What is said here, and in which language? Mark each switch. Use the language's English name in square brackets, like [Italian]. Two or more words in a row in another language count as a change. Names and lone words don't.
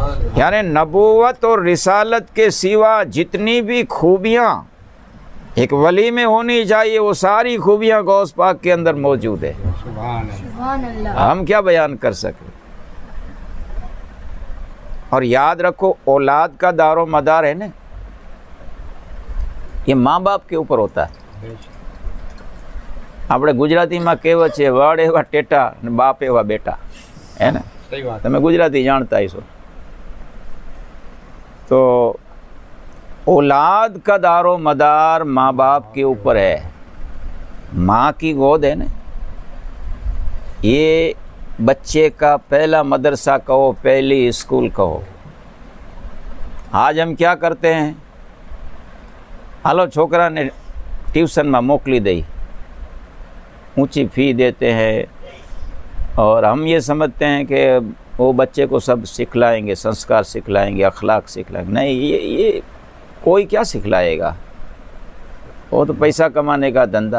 [Urdu] یعنی نبوت اور رسالت کے سوا جتنی بھی خوبیاں ایک ولی میں ہونی چاہیے وہ ساری خوبیاں غوث پاک کے اندر موجود ہے۔ [Arabic] سبحان اللہ۔ [Urdu] ہم کیا بیان کر سکیں۔ اور یاد رکھو اولاد کا دار و مدار ہے نا یہ ماں باپ کے اوپر ہوتا ہے۔ [Gujarati] આપણે ગુજરાતીમાં કહેવત છે વડ એવા ટેટા અને બાપ એવા બેટા, હે ને? [Urdu] صحیح بات۔ [Gujarati] તમે ગુજરાતી જાણતા હશો۔ [Urdu] تو اولاد کا دار و مدار ماں باپ کے اوپر ہے، ماں کی گود ہے نا، یہ بچے کا پہلا مدرسہ کہو، پہلی اسکول کہو۔ آج ہم کیا کرتے ہیں، [Gujarati] હાલો છોકરાને ટ્યુશનમાં મોકલી દઈ، [Urdu] اونچی فی دیتے ہیں، اور ہم یہ سمجھتے ہیں کہ وہ بچے کو سب سکھلائیں گے، سنسکار سکھلائیں گے، اخلاق سکھلائیں گے۔ نہیں، یہ کوئی کیا سکھلائے گا، وہ تو پیسہ کمانے کا دھندا۔